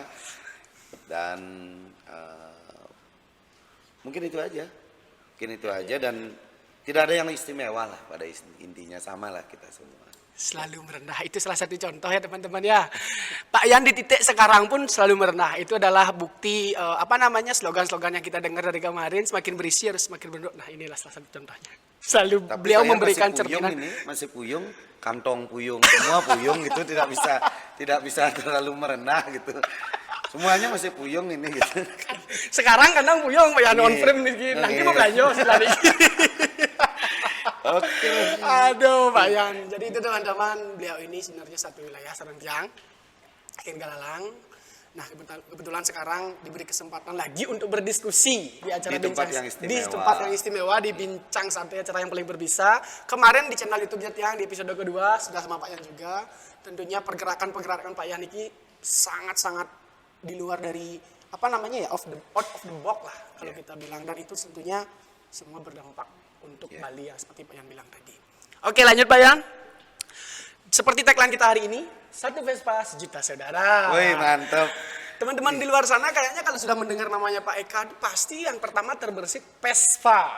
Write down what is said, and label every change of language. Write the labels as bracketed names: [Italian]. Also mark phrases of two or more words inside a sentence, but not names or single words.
[Indonesian] Dan mungkin itu aja dan tidak ada yang istimewa lah, pada intinya sama lah kita semua. Selalu merendah, itu salah satu contoh ya teman-teman ya. Pak Yan di titik sekarang pun selalu merendah. Itu adalah bukti slogan-slogan yang kita dengar dari kemarin, semakin berisi harus semakin berenduk. Nah inilah salah satu contohnya. Selalu tapi beliau memberikan cerminan. Masih puyung, kantong puyung, semua puyung gitu, tidak bisa terlalu merendah gitu. Semuanya masih puyung ini gitu. Sekarang kadang puyung Pak Yan [English] on frame [Indonesian] nih, nanti mau belanja setelah ini. Oke. Aduh Pak Yan. Jadi itu teman-teman, beliau ini sebenarnya satu wilayah Sarentiang, Galalang. Nah kebetulan sekarang diberi kesempatan lagi untuk berdiskusi di acara di tempat yang istimewa, di Bincang Santai, acara yang paling berbisa. Kemarin di channel YouTube Jatiang di episode kedua sudah sama Pak Yan juga. Tentunya pergerakan Pak Yan ini sangat-sangat di luar dari [English] out of the box [Indonesian] lah kalau kita bilang, dan itu tentunya semua berdampak untuk Bali ya, seperti Pak Yan bilang tadi. Oke lanjut Pak Yan. Seperti tagline kita hari ini, 1 Vespa sejuta saudara. Wih mantap. Teman-teman di luar sana kayaknya kalau sudah mendengar namanya Pak Eka, pasti yang pertama terbersit Vespa.